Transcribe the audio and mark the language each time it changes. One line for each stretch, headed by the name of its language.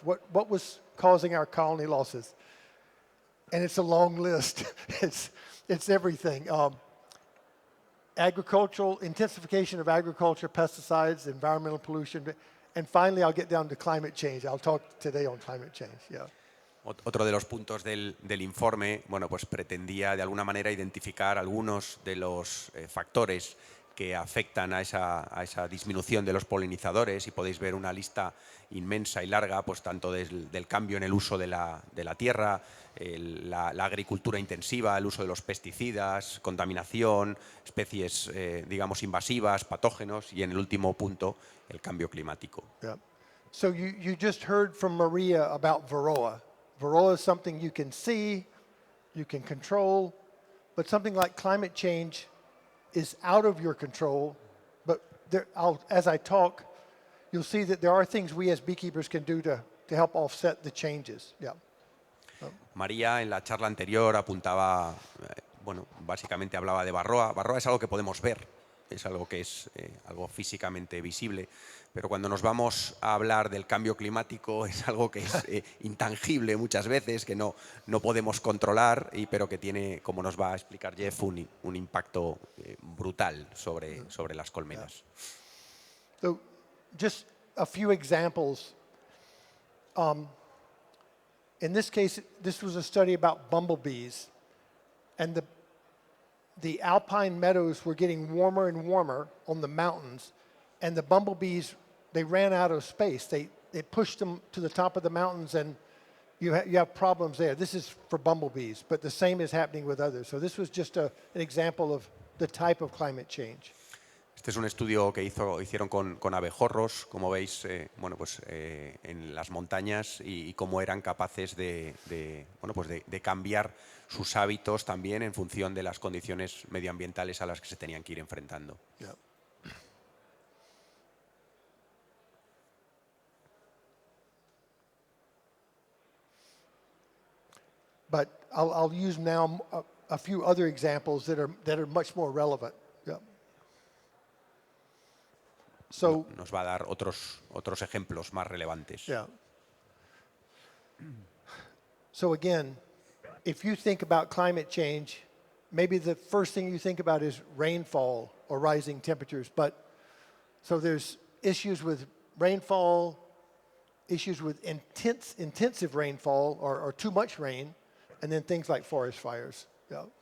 English: What was causing our colony losses? And it's a long list. It's everything. Intensification of agriculture, pesticides, environmental pollution, and finally I'll get down to climate change. I'll talk today on climate change. Yeah.
Spanish: Otro de los puntos del informe, bueno, pues pretendía de alguna manera identificar algunos de los factores que afectan a esa disminución de los polinizadores, y podéis ver una lista inmensa y larga, pues tanto del cambio en el uso de la tierra, la agricultura intensiva, el uso de los pesticidas, contaminación, especies, digamos, invasivas, patógenos, y en el último punto, el cambio climático.
English: Yeah. So you just heard from Maria about Varroa. Varroa is something you can see, you can control, but something like climate change is out of your control. But as I talk, you'll see that there are things we as beekeepers can do to help offset the changes. Yeah.
Spanish: María, en la charla anterior, apuntaba, bueno, básicamente hablaba de Varroa. Varroa es algo que podemos ver, es algo que es algo físicamente visible, pero cuando nos vamos a hablar del cambio climático es algo que es intangible muchas veces, que no podemos controlar, pero que tiene, como nos va a explicar Jeff, un impacto brutal sobre las colmenas.
English: So, just a few examples. In this case, this was a study about bumblebees, and the alpine meadows were getting warmer and warmer on the mountains, and the bumblebees, they ran out of space. They pushed them to the top of the mountains, and you have problems there. This is for bumblebees, but the same is happening with others. So this was just an example of the type of climate change.
Spanish: Este es un estudio que hicieron con abejorros, como veis, bueno, pues, en las montañas, y cómo eran capaces de cambiar sus hábitos también en función de las condiciones medioambientales a las que se tenían que ir enfrentando.
English: Yeah. But I'll use now a few other examples that are much more relevant. Yeah. So,
Spanish: nos va a dar otros ejemplos más relevantes.
English: Yeah. So again, if you think about climate change, maybe the first thing you think about is rainfall or rising temperatures. So there's issues with rainfall, issues with intensive rainfall or too much rain, and then things like forest fires. Yeah.